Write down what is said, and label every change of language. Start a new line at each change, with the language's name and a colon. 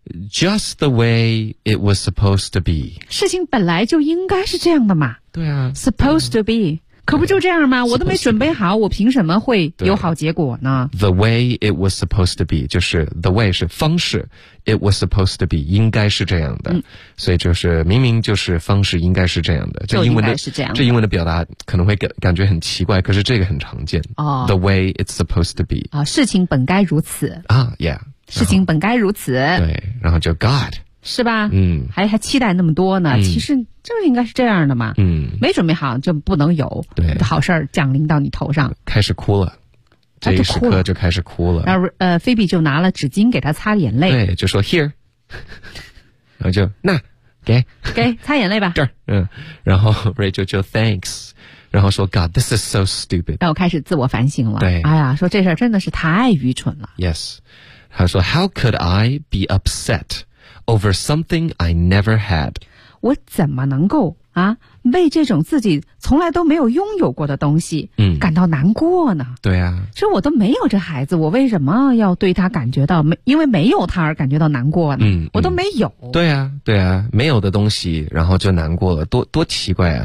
English: Just the way it was supposed to be.
Chinese: 事情本来就应该是这样的嘛。对啊。
English: Supposed to be.
Chinese: 可不就这样吗？我都没准备好，我凭什么会有好结果呢？
English: The way it was supposed to be.
Chinese: 就是
English: the way
Chinese: 是方式。
English: It was supposed to be.
Chinese: 应该是这样的。所以就是明明就是方式应该是这样的。就应该是这样的。这英文的表达可能会感觉很奇怪，可是这个很常见。
English: The way it's supposed to be.
Chinese: 啊，事情本该如此。啊， yeah。事情本该如此，对，然后就 God 是吧？嗯，还期待那么多呢，嗯、其实就应该是这样的嘛。嗯，没准备好就不能有对好事儿降临到你头上。开始哭了，这一时刻就开始哭了。然后菲比就拿了纸巾给他擦眼泪，对，就说 Here， 然后就那给擦眼泪吧。这儿，嗯，然后 Rachel 就 Thanks。然后说
English: God, this is so stupid.
Chinese: 然后开始自我反省了。对。哎呀，说这事儿真的是太愚蠢了。
English: Yes.
Chinese: 他说
English: How could I be upset over something I never had?
Chinese: 我怎么能够啊为这种自己从来都没有拥有过的东西感到难过呢？对啊。说我都没有这孩子，我为什么要对他感觉到因为没有他而感觉到难过呢？我都没有。对啊，对啊，没有的东西然后就难过了，多奇怪啊。